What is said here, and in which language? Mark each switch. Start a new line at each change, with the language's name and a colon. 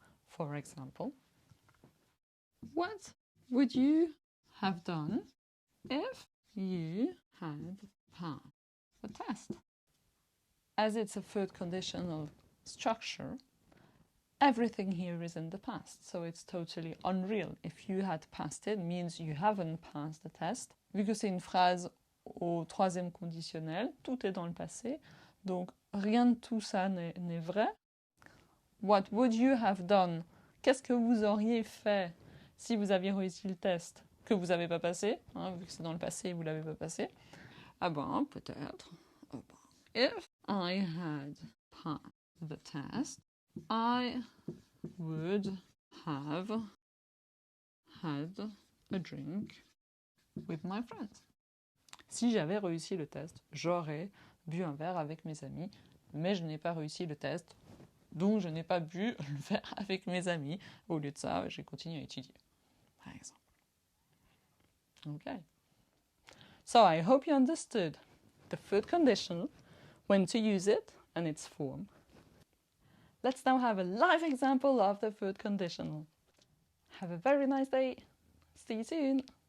English: For example, what would you have done if you had passed the test? As it's a third conditional structure, everything here is in the past, so it's totally unreal. If you had passed it, means you haven't passed the test.
French: Vu que c'est une phrase au troisième conditionnel, tout est dans le passé, donc rien de tout ça n'est vrai.
English: What would you have done?
French: Qu'est-ce que vous auriez fait si vous aviez réussi le test que vous n'avez pas passé, hein, vu que c'est dans le passé et vous ne l'avez pas passé? Ah ben, peut-être.
English: If I had passed the test, I would have had a drink with my friends.
French: Si j'avais réussi le test, j'aurais bu un verre avec mes amis, mais je n'ai pas réussi le test, donc je n'ai pas bu le verre avec mes amis. Au lieu de ça, j'ai continué à étudier, par exemple.
English: Okay. So I hope you understood the third conditional, when to use it, and its form. Let's now have a live example of the third conditional. Have a very nice day. See you soon.